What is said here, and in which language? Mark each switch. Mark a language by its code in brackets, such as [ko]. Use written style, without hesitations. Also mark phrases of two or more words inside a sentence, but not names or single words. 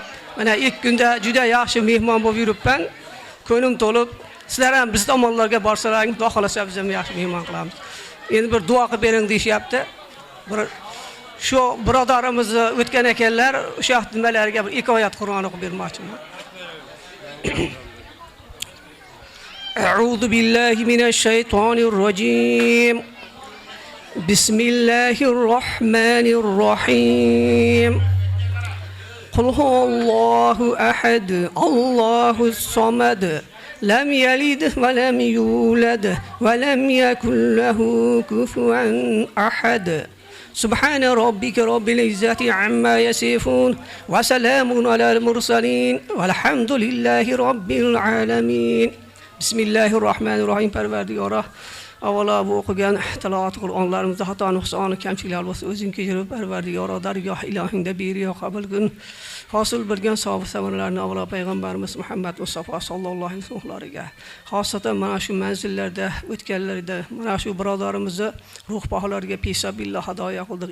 [uz] Mana ilk kunda juda yaxshi mehmon bo'lib yuribman. Ko'nglim to'lib, sizlar ham biz tomonlarga borsalaring, xudo xolasa biz ham yaxshi mehmon qilamiz. Endi bir duo qilib bering deyapti. Bir shu birodarimiz o'tgan ekanlar, o'sha nimalarga bir 2 oyat Qur'on o'qib bermoqchiman. [ar] أعوذ بالله من الشيطان الرجيم. بسم الله الرحمن الرحيم. قل هو الله أحد الله الصمد. لم يلد ولم يولد ولم يكن له كفوا أحد سبحان ربك رب العزة عما يصفون وسلام على المرسلين والحمد لله رب العالمين بسم الله الرحمن الرحيم [uz] Parvardigora avvalo bu o'qigan tilovat Qur'onlarimizda xato nuqsoni kamchiliklar bo'lsa o'zing kechirib Parvardigora dargoh ilohingda beriyo qabul [ar] qil. [uz] Hosil bo'lgan savob samarlarni avvalo payg'ambarimiz Muhammad Mustafa [ar] صلى الله عليه وسلم, [uz] xosatan mana shu manzillarda o'tganlarida mana shu birodarimizni ruh baholariga pisabillah hadoya qildik.